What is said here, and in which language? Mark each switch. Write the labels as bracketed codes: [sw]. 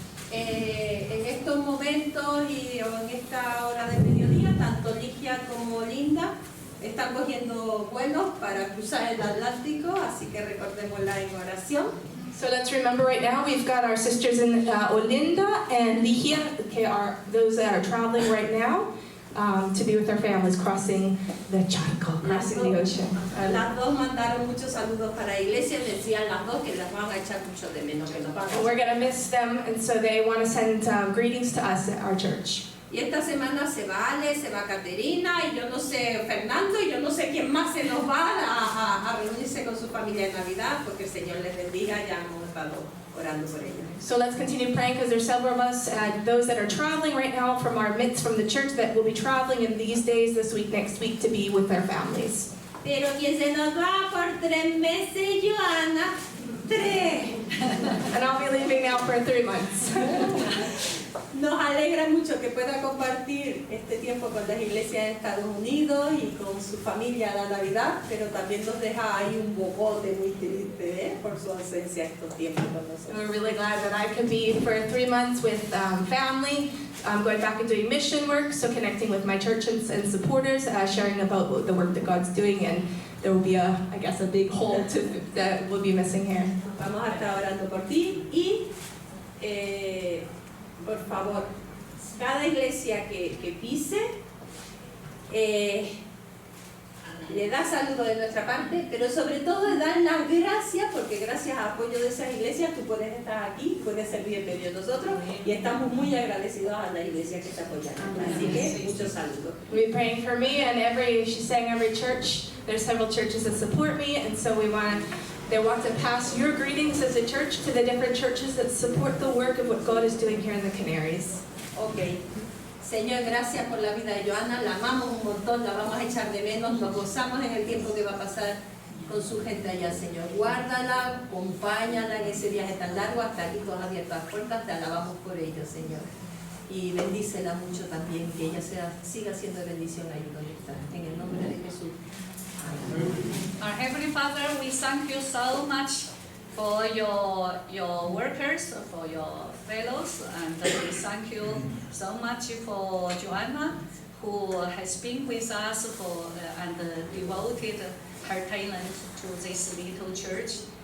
[es] En estos momentos y en esta hora de mediodía, tanto Ligia como Linda están cogiendo vuelos para cruzar el Atlántico, así que recordémosla en oración. [en] So let's remember right now, we've got our sisters in Olinda and Ligia, que are those that are traveling right now to be with their families, crossing the charco, crossing the ocean. [es] Las dos mandaron muchos saludos para la iglesia, decían las dos que las van a echar mucho de menos, que nos van a echar. [en] We're going to miss them, and so they want to send greetings to us at our church. [es] Y esta semana se va Ale, se va Caterina, y yo no sé, Fernando, y yo no sé quién más se nos va a reunirse con su familia en Navidad, porque el Señor les bendiga, ya hemos estado orando por ellos. [en] So let's continue praying, because there's several of us, those that are traveling right now from our midst, from the church, that will be traveling in these days, this week, next week, to be with their families. [es] Pero quien se nos va por 3 meses, Joana, 3. [en] And I'll be leaving now for 3 months. [es] Nos alegra mucho que pueda compartir este tiempo con las iglesias de Estados Unidos y con su familia a la Navidad, pero también nos deja ahí un bobote muy triste por su ausencia estos tiempos con nosotros. [en] We're really glad that I could be for 3 months with family, going back and doing mission work, so connecting with my church and supporters, sharing about the work that God's doing, and there will be a big hole that we'll be missing here. [es] Vamos a estar orando por ti y por favor, cada iglesia que pise le da saludo de nuestra parte, pero sobre todo le dan las gracias, porque gracias al apoyo de esas iglesias tú puedes estar aquí, puedes servir en medio de nosotros, y estamos muy agradecidos a la iglesia que te apoya. Así que muchos saludos. [en] We're praying for me, and she's saying every church, there's several churches that support me, and so they want to pass your greetings as a church to the different churches that support the work of what God is doing here in the Canaries. Ok. [es] Señor, gracias por la vida de Joana, la amamos un montón, la vamos a echar de menos, nos gozamos en el tiempo que va a pasar con su gente allá, Señor. Guárdala, acompáñala en ese viaje tan largo, hasta aquí tú has abierto las puertas, te alabamos por ello, Señor. Y bendícela mucho también, que ella siga siendo de bendición ahí donde está. En el nombre de Jesús. [en] Our Heavenly Father, we thank you so much for your workers, for your fellows, and we thank you so much for Joanna, who has been with us and devoted her talent to this little church.